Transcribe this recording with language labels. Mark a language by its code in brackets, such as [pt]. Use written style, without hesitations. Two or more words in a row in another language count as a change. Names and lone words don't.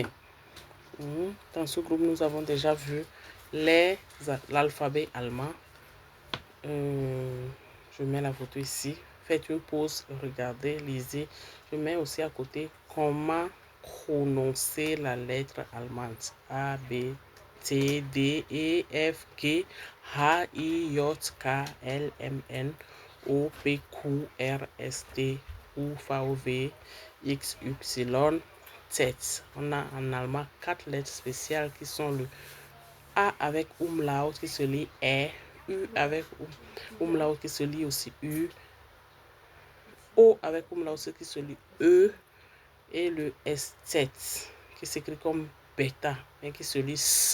[fr] Dans ce groupe, nous avons déjà vu l'alphabet allemand. Je mets la photo ici. Faites une pause, regardez, lisez. Je mets aussi à côté comment prononcer la lettre allemande. [de] A, B, T, D, E, F, G, H, I, J, K, L, M, N, O, P, Q, R, S, T, U, V, W, X, Y, Z. [fr] On a en allemand 4 lettres spéciales qui sont le A avec umlaut qui se lit E, U avec umlaut qui se lit aussi U, O avec umlaut qui se lit E, et le S7 qui s'écrit comme bêta mais qui se lit S.